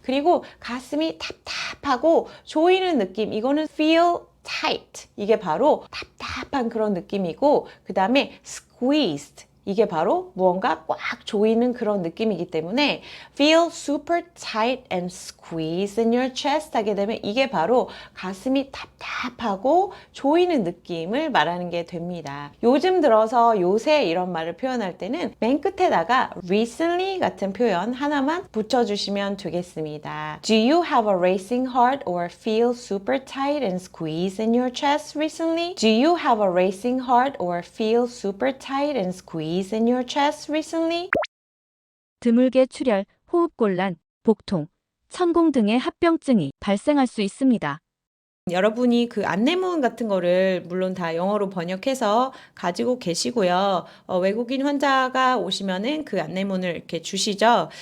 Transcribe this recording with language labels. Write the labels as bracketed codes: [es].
[ko] 그리고 가슴이 답답하고 조이는 느낌 이거는 feel tight 이게 바로 답답한 그런 느낌이고 그 다음에 squeezed 이게 바로 무언가 꽉 조이는 그런 느낌이기 때문에 [en] feel super tight and squeezed in your chest [ko] 하게 되면 이게 바로 가슴이 답답하고 조이는 느낌을 말하는 게 됩니다. 요즘 들어서 요새 이런 말을 표현할 때는 맨 끝에다가 recently 같은 표현 하나만 붙여주시면 되겠습니다. [en] Do you have a racing heart or feel super tight and squeezed in your chest recently? Do you have a racing heart or feel super tight and squeezed in your chest recently? [ko] 드물게 출혈, 호흡곤란, 복통, 천공 등의 합병증이 발생할 수 있습니다. 여러분이 그 안내문 같은 거를 물론 다 영어로 번역해서 가지고 계시고요. 외국인 환자가 오시면은 그 안내문을 이렇게 주시죠.